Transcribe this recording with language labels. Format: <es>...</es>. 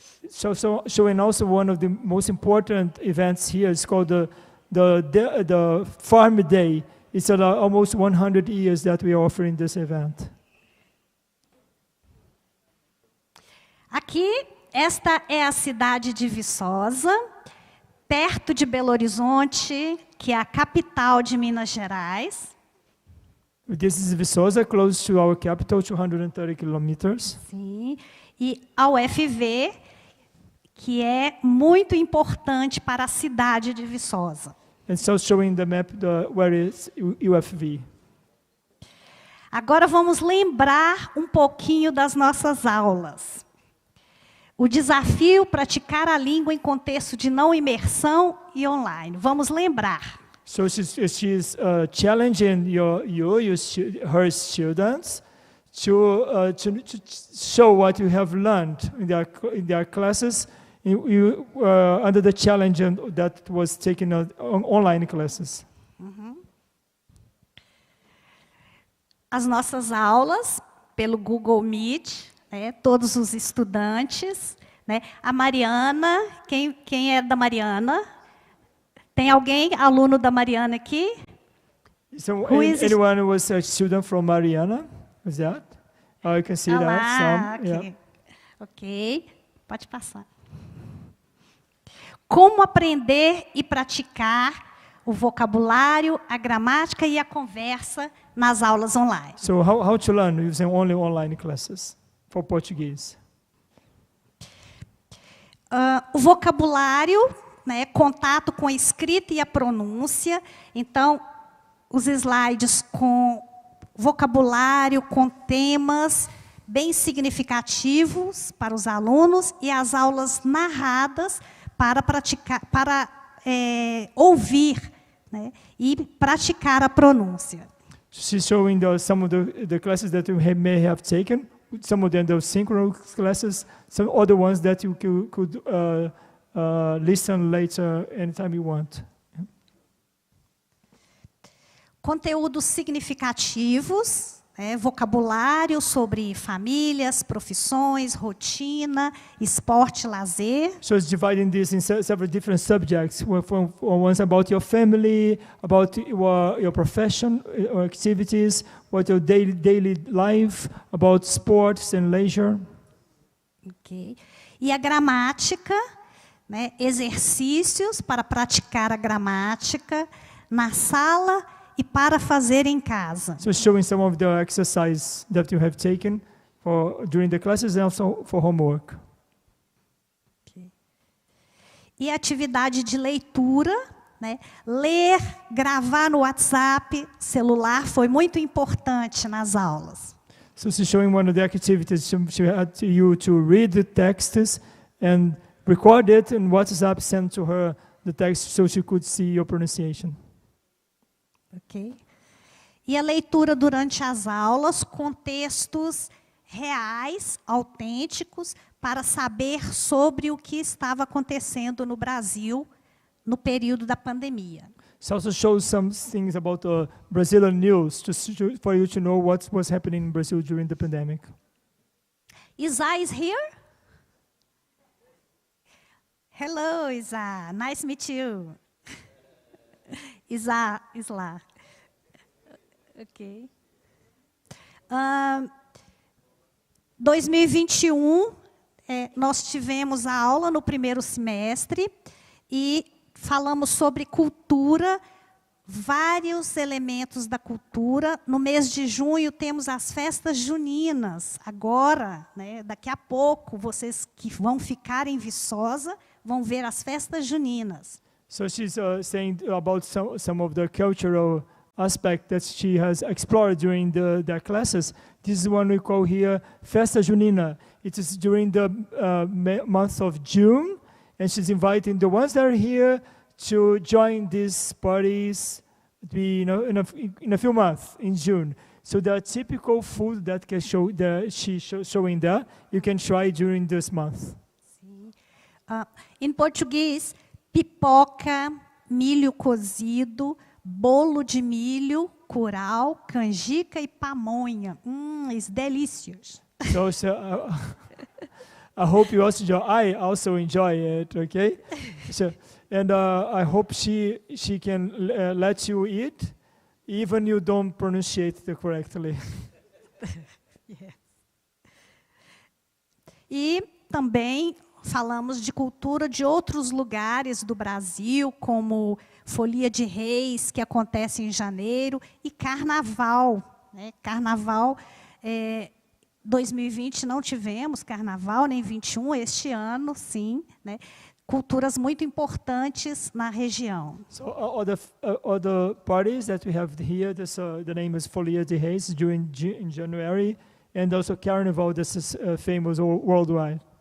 <en>So showing also one of the most important events here is called the Farm Day. It's almost 100 years that we are offering this event.</en> <pt>Aqui, esta é a cidade de Viçosa, perto de Belo Horizonte, que é a capital de Minas Gerais.</pt> <en>This is Viçosa, close to our capital, 230 kilometers.</en> <pt>Sim. E a UFV, que é muito importante para a cidade de Viçosa.</pt> <en>And so showing the map where is UFV.</en> <pt>Agora vamos lembrar um pouquinho das nossas aulas. O desafio praticar a língua em contexto de não imersão e online. Vamos lembrar.</pt> <en>So she's challenging her students to show what you have learned in their classes under the challenge that was taken on online classes.</en> <pt>As nossas aulas pelo Google Meet, né, todos os estudantes, né, a Mariana, quem é da Mariana? Tem alguém, aluno da Mariana aqui?</pt> <en>So anyone who was a student from Mariana? Was that? I can see that some. Okay. Yeah.</en> <pt>Ok, pode passar. Como aprender e praticar o vocabulário, a gramática e a conversa nas aulas online.</pt> <en>So how to learn using only online classes for Portuguese?</en> <pt>O vocabulário, né, contato com a escrita e a pronúncia. Então, os slides com vocabulário, com temas bem significativos para os alunos e as aulas narradas para praticar, para ouvir, né, e praticar a pronúncia.</pt> <en>She's showing some of the classes that you may have taken. Some of them are synchronous classes. Some other ones that you could listen later anytime you want.</en> <pt>Conteúdos significativos, vocabulário sobre famílias, profissões, rotina, esporte, lazer.</pt> <en>So it's dividing this in several different subjects. One's about your family, about your profession or activities, about your daily life, about sports and leisure. Okay.</en> <pt>E a gramática, né, exercícios para praticar a gramática na sala e para fazer em casa.</pt> <en>So showing some of the exercise that you have taken during the classes and also for homework.</en> <pt>Okay. E atividade de leitura, né? Ler, gravar no WhatsApp, celular, foi muito importante nas aulas.</pt> <en>So she's showing one of the activities she had you to read the texts and record it in WhatsApp, send to her the text so she could see your pronunciation. Ok.</en> <pt>E a leitura durante as aulas com textos reais, autênticos, para saber sobre o que estava acontecendo no Brasil no período da pandemia.</pt> <en>It also shows some things about Brazilian news for you to know what was happening in Brazil during the pandemic. Isa is here? Hello, Isa. Nice to meet you. Isla. Ok.</en> <pt>2021, nós tivemos a aula no primeiro semestre e falamos sobre cultura, vários elementos da cultura. No mês de junho temos as festas juninas. Agora, né, daqui a pouco, vocês que vão ficar em Viçosa vão ver as festas juninas.</pt> <en>So she's saying about some of the cultural aspect that she has explored during the classes. This is one we call here Festa Junina. It is during the month of June, and she's inviting the ones that are here to join these parties in a few months in June. So the typical food that she's showing there, you can try during this month.</en> <pt>Em português, pipoca, milho cozido, bolo de milho, curau, canjica e pamonha.</pt> <en>It's delicious. So I hope you also enjoy. I also enjoy it. Okay. So and I hope she can let you eat, even you don't pronounce it correctly. Yeah. E</en> <pt>também falamos de cultura de outros lugares do Brasil, como Folia de Reis, que acontece em janeiro, e Carnaval. Né? Carnaval, 2020 não tivemos Carnaval, nem 21, este ano, sim. Né? Culturas muito importantes na região.</pt> <en>So other parties that we have here, the name is Folia de Reis during in January, and also Carnival, this is famous worldwide.</en>